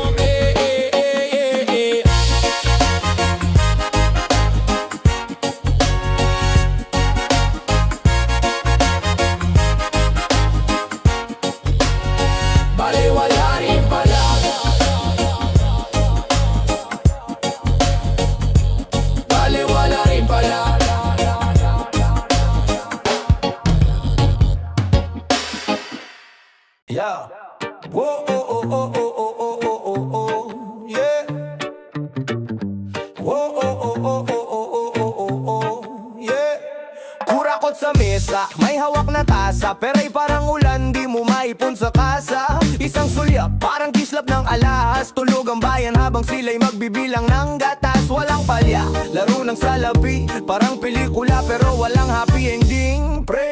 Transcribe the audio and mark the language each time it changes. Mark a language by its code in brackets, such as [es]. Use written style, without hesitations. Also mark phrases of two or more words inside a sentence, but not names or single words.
[tl] Baliwala rin pala, baliwala rin pala. Yeah. Whoa, oh, oh, oh, oh, oh, oh, oh, oh, oh, yeah. Whoa, oh, oh, oh, oh, oh, oh, oh, oh, oh, yeah. Kurakot sa mesa, may hawak na tasa. Peray parang ulan, di mo maipon sa kasa. Isang sulyap, parang kislap ng alahas. Tulog ang bayan habang sila'y magbibilang ng gatas. Walang palya, laro ng salapi. Parang pelikula pero walang [en] happy ending, [tl] pre.